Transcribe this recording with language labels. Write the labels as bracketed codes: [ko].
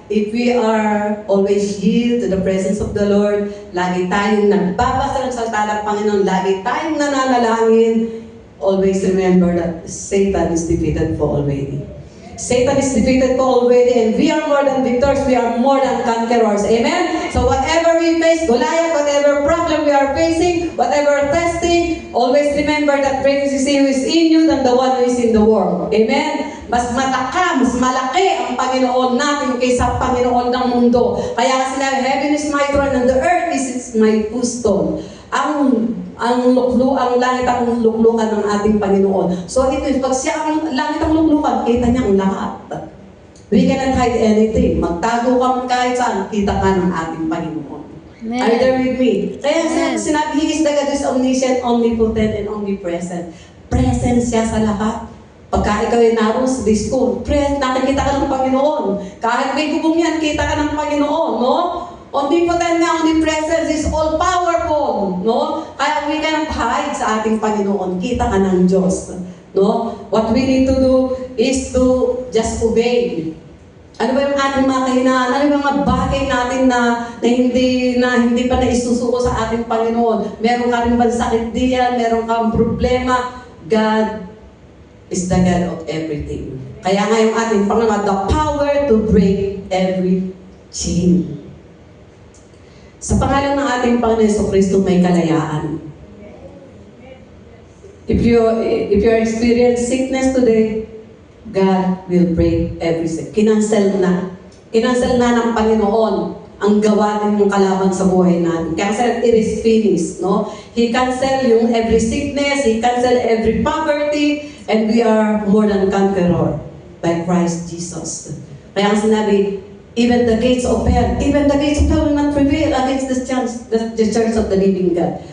[en] If we are always yield to the presence of the Lord, [tl] lagi tayong nagbabasa ng salita ng Panginoon, lagi tayong nananalangin, [en] always remember that Satan is defeated for already. Satan is defeated ko already, and we are more than victors, we are more than conquerors. Amen? So whatever we face, Goliath, whatever problem we are facing, whatever testing, always remember that greater is He who is in you than the one who is in the world. Amen? [tl] Mas malaki ang Panginoon natin kaysa Panginoon ng mundo. Kaya kasi sinabi, [en] heaven is my throne and the earth is my footstool. [tl] Ang langit ang luklukan ng ating Panginoon. So it means, pag siya ang langit ang luklukan, kita niya ang lahat. [en] We cannot hide anything. [tl] Magtago ka man kahit saan, kita ka ng ating Panginoon. Amen. [en] Are you there with me? Kaya Amen. sinabi, He is the God who is omniscient, omnipotent, and omnipresent. [tl] Present siya sa lahat. Pagka ikaw ay naroon sa disco, nakikita ka ng Panginoon. Kahit may gubong yan, kita ka ng Panginoon, no? [en] Omnipotent na, omnipresent, is all-powerful, no? [tl] Kaya [en] we cannot hide [tl] sa ating Panginoon. Kita ka ng Diyos, no? [en] What we need to do is to just obey. [tl] Ano ba yung ating mga kahinaan? Ano ba yung mga bagay natin na hindi pa naisusuko sa ating Panginoon? Meron ka rin ba sakit diyan? Meron kang problema? [en] God is the God of everything. [tl] Kaya nga yung ating Panginoon, [en] the power to break every chain. [tl] Sa pangalan ng ating Panginoon Jesucristo, may kalayaan. [en] If you experience sickness today, God will break every sickness. [tl] Kinansel na ng Panginoon ang gawain ng kalaban sa buhay natin. Kaya it is finished, no? [en] He cancel yung every sickness, He cancel every poverty, and we are more than conqueror by Christ Jesus. Kaya ang sinabi, even the gates of hell will not prevail against the church of the living God.